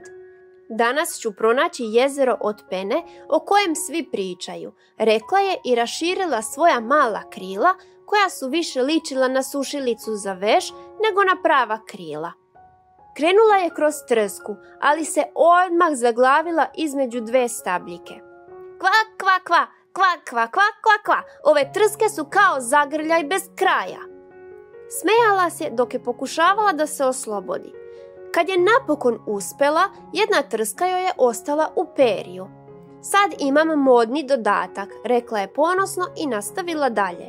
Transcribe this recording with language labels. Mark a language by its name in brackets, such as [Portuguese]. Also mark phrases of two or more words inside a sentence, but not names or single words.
[Serbian] Danas ću pronaći jezero od pene o kojem svi pričaju, rekla je i raširila svoja mala krila koja su više ličila na sušilicu za veš nego na prava krila. Krenula je kroz trsku, ali se odmah zaglavila između dve stabljike. Kva, kva, kva, kva, kva, kva, kva, kva, ove trske su kao zagrljaj bez kraja. Smejala se dok je pokušavala da se oslobodi. Kad je napokon uspela, jedna trska joj je ostala u periju. Sad imam modni dodatak, rekla je ponosno i nastavila dalje.